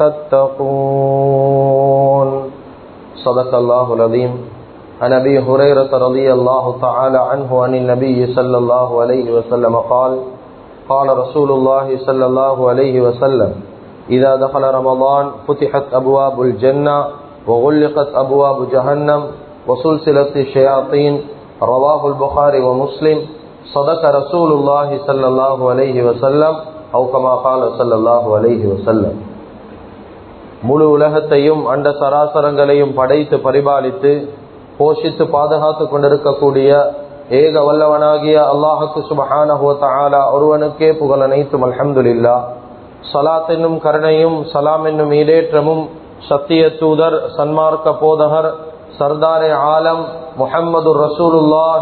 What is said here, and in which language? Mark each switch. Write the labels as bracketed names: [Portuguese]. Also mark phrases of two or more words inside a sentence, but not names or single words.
[Arabic] تتقون صدق الله العظيم عن أبي هريرة رضي الله تعالى عنه عن النبي صلى الله عليه وسلم قال قال رسول الله صلى الله عليه وسلم إذا دخل رمضان فتحت أبواب الجنة وغلقت أبواب جهنم وسلسلة الشياطين رواه البخاري ومسلم صدق رسول الله صلى الله عليه وسلم أو كما قال صلى الله عليه وسلم. [Tamil] முழு உலகத்தையும் அண்ட சராசரங்களையும் படைத்து பரிபாலித்து போஷித்து பாதுகாத்து கொண்டிருக்கக்கூடிய ஏக வல்லவனாகிய அல்லாஹுக்கு [Arabic] سبحانه وتعالى [Tamil] ஒருவனுக்கே புகழ் அனைத்தும். அல்ஹம்துலில்லாஹ். ஸலாத் என்னும் கருணையும் சலாம் என்னும் ஈடேற்றமும் சத்திய தூதர் சன்மார்க்க போதகர் [Persian] سردار عالم [Tamil] முஹம்மது ரசூலுல்லாஹி